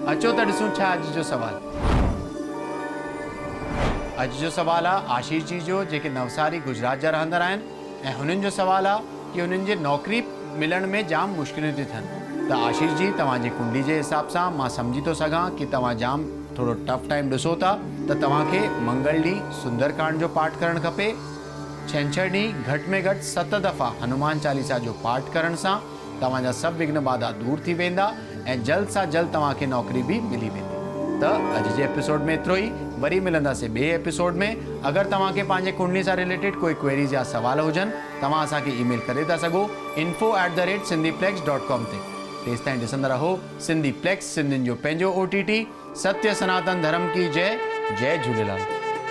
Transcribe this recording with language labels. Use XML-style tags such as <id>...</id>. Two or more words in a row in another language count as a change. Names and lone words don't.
<sd>अचो त ॾिसूं छा अॼु जो सवाल। अॼु जो सवाल आहे आशीष जी जो, जेके नवसारी गुजरात जा रहंदड़ आहिनि ऐं हुननि जो सवाल आहे कि हुननि जे नौकरी मिलण में जाम मुश्किलियूं थी थियनि। त आशीष जी, तव्हांजी कुंडली जे हिसाब सां मां सम्झी थो सघां कि तव्हां जाम थोरो</sd> <en>tough time</en> <sd>ॾिसो था, त तव्हांखे मंगल ॾींहुं सुंदरकांड जो पाठ करणु खपे। छंछरु ॾींहुं घटि में घटि 7 दफ़ा हनुमान चालीसा जो पाठ करण सां तव्हांजा सभु विघ्न बाधा दूर थी वेंदा ऐं जल्द सां जल्द तव्हांखे नौकरी बि मिली वेंदी। त अॼु जे एपिसोड में एतिरो ई। वरी मिलंदासीं ॿिए एपिसोड में। अगरि तव्हांखे पंहिंजे कुंडली सां रिलेटेड कोई क्वेरीज़ या सवाल हुजनि तव्हां असांखे ईमेल करे था सघो info@sindhiplex.com ते। तेसि ताईं ॾिसंदा रहो सिंधी प्लेक्स, सिंधियुनि जो पंहिंजो OTT।</sd> <hi>सत्य सनातन धर्म की जय। जय झूलेलाल।</hi>